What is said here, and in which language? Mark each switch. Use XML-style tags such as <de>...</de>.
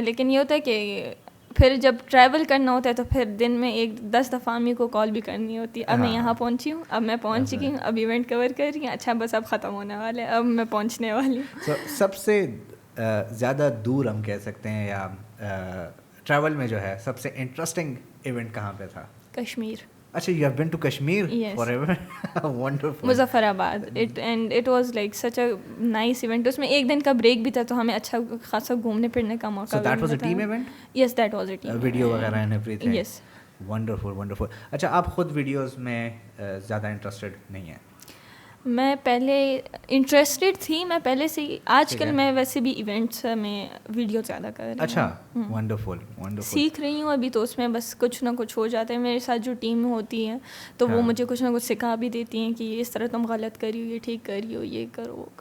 <ur>لیکن یہ ہوتا ہے کہ پھر جب ٹریول کرنا ہوتا ہے تو پھر دن میں 10 دفعہ امی کو کال بھی کرنی ہوتی ہے. اب میں یہاں پہنچی ہوں, اب میں پہنچ گئی ہوں, اب ایونٹ کور کر رہی ہوں, اچھا بس اب ختم ہونے والے, اب میں پہنچنے والی ہوں. سب سے زیادہ دور ہم کہہ سکتے ہیں یا ٹریول میں جو ہے سب سے انٹرسٹنگ ایونٹ کہاں پہ تھا؟ کشمیر.</ur> <en>اچھا, you have been to Kashmir? Yes. Forever? Wonderful.</en> <ur>Muzaffar آباد.</ur> <en>and it was like such a nice event.</en> <ur>اس میں ایک دن کا بریک بھی تھا تو ہمیں اچھا خاصا گھومنے پھرنے کا موقع.</ur> <en>So that was a team event? Yes, that was a team event. Video وغیرہ and everything? Yes. Wonderful.</en> <ur>اچھا, آپ خود ویڈیوز میں زیادہ انٹرسٹڈ نہیں ہیں؟ میں پہلے انٹرسٹڈ تھی, میں پہلے سے ہی. آج کل میں ویسے بھی ایونٹس میں ویڈیو زیادہ کر رہی ہوں. اچھا, ونڈرفل. سیکھ رہی ہوں ابھی, تو اس میں بس کچھ نہ کچھ ہو جاتا ہے. میرے ساتھ جو ٹیم ہوتی ہے تو وہ مجھے کچھ نہ کچھ سکھا بھی دیتی ہیں کہ اس طرح تم غلط کری ہو, یہ ٹھیک کری ہو, یہ کرو.</ur>